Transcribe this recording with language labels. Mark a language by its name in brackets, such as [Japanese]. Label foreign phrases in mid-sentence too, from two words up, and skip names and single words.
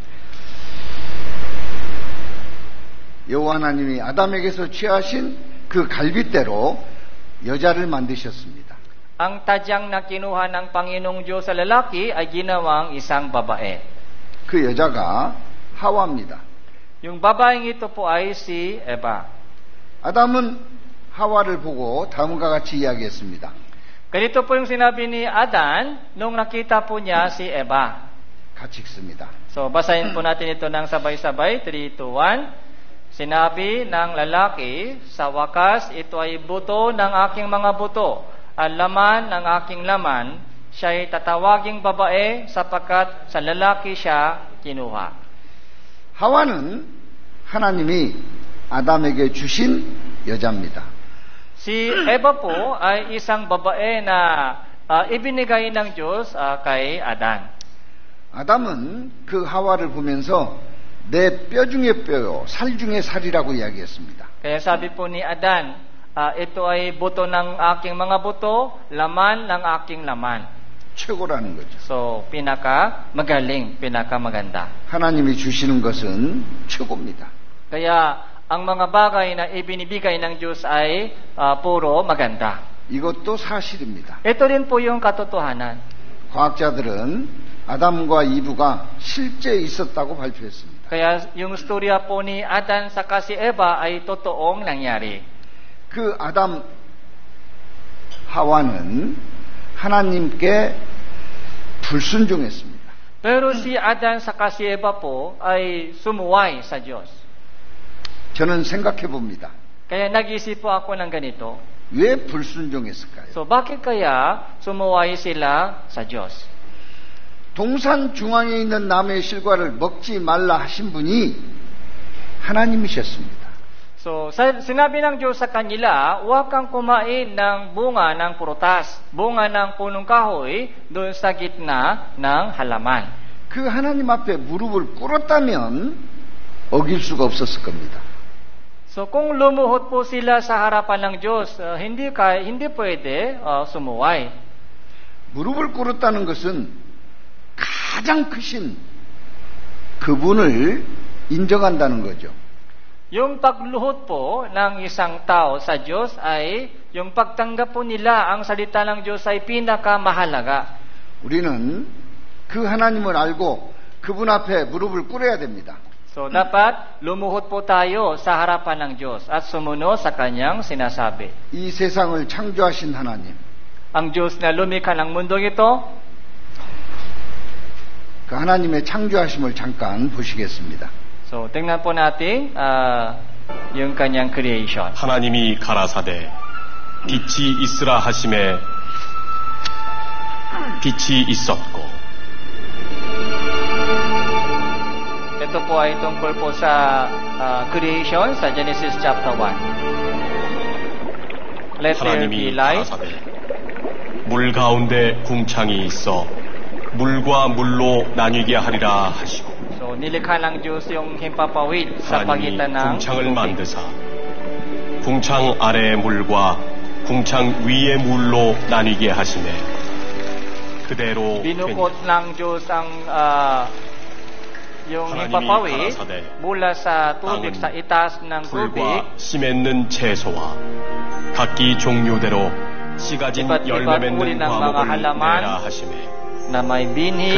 [Korean] 여호와 하나님이 아담에게서 취하신 그 갈빗대로 여자를 만드셨습니다. [Filipino] Ang tadyang na kinuha ng Panginoong Diyos sa lalaki ay ginawang isang babae. [Korean] 그 여자가 하와입니다. [Filipino] Yung babaeng ito po ay si Eva. [Korean] 아담은 하와를 보고 다음과 같이 이야기했습니다. [Filipino] Ganito po yung sinabi ni Adan nung nakita po niya si Eva. [Korean] 같이 읽습니다. [Filipino] So, basahin po natin ito ng sabay-sabay, 3-1. Sinabi ng lalaki, sa wakas, ito ay buto ng aking mga buto, ang laman ng aking laman, siya'y tatawaging babae sapagkat sa lalaki siya kinuha. [Korean] 하와는 하나님이 아담에게 주신 여자입니다. [Filipino] Si Eva po ay isang babae na ibinigay ng Diyos kay Adan. [Korean] 아담은 그 하와를 보면서 내 뼈 중에 뼈요, 살 중에 살이라고 이야기했습니다. [Filipino] Kaya sabi po ni Adan, ito ay buto ng aking mga buto, laman ng aking laman. [Korean] 최고라는 거죠. [Filipino] So, pinakamagaling, pinakamaganda. [Korean] 하나님이 주시는 것은 최고입니다. [Filipino] Kaya, ang mga bagay na ibinibigay ng Diyos ay puro maganda. [Korean] 이것도 사실입니다. [Filipino] Ito rin po yung katotohanan. [Korean] 과학자들은 아담과 이브가 실제 있었다고 발표했습니다. [Filipino] Kaya yung storya po ni Adan saka si Eva ay totoong nangyari. [Korean] 그 아담 하와는 하나님께 불순종했습니다. [Filipino] Pero si Adan saka si Eva po ay sumuway sa Diyos. [Korean] 저는 생각해 봅니다. [Filipino] Kaya nag-isip po ako ng ganito. [Korean] 왜 불순종했을까요? [Filipino] So bakit kaya sumuway sila sa Diyos? [Korean] 동산 중앙에 있는 나무의 실과를 먹지 말라 하신 분이 하나님이셨습니다. [Filipino] So sinabi ng Diyos sa kanila, huwag kang kumain ng bunga ng prutas, bunga ng punong kahoy doon sa gitna ng halaman. [Korean] 그 하나님 앞에 무릎을 꿇었다면 어길 수가 없었을 겁니다. [Filipino] So kung lumuhod po sila sa harapan ng Diyos, hindi pwede sumuway. [Korean] 무릎을 꿇었다는 것은 가장 크신 그분을 인정한다는 거죠. [Filipino] Yung pagluhod po ng isang tao sa Diyos ay yung pagtanggap po nila ang salita ng Diyos ay pinakamahalaga. [Korean] 우리는 그 하나님을 알고 그분 앞에 무릎을 꿇어야 됩니다. [Filipino] So dapat lumuhod po tayo sa harapan ng Diyos at sumunod sa kanyang sinasabi. [Korean] 이 세상을 창조하신 하나님, [Filipino] Ang Diyos na lumikha ng mundong ito, [Korean] 그 하나님의 창조하심을 잠깐 보시겠습니다. [Filipino] so tingnan po natin yung kanyang creation. [Korean] 하나님이 가라사대 빛이 있으라 하심에 빛이 있었고. [Filipino] Ito po ay tungkol po sa creation sa [English] Genesis chapter 1. Let there be [Korean] 하나님이 [English] light. [Korean] 가라사대 물 가운데 궁창이 있어 물과 물로 나뉘게 하리라 하시고. [Filipino] So nilikha ng Diyos yung himpapawid sa [Korean] 하나님이 [Filipino] pagitan ng [Korean] 궁창을 [Filipino] tubig. [Korean] 만드사 궁창 아래의 물과 궁창 위의 물로 나뉘게 하시매 그대로 [Filipino] Binukot ng Diyos ang yung [Korean] 하나님이 [Filipino] himpapawid [Korean] 가라사대 [Filipino] mula sa tubig, [Korean] 땅은 [Filipino] sa itaas ng tubig, [Korean] 풀과 씨 맺는 채소와 각기 종류대로 씨 가진 [Filipino] 이pat [Korean] 열매 [Filipino] uri [Korean] 맺는 [Filipino] ng mga [Korean] 과목을 [Filipino] halaman [Korean] 내라 하시매 [Filipino] na may binhi,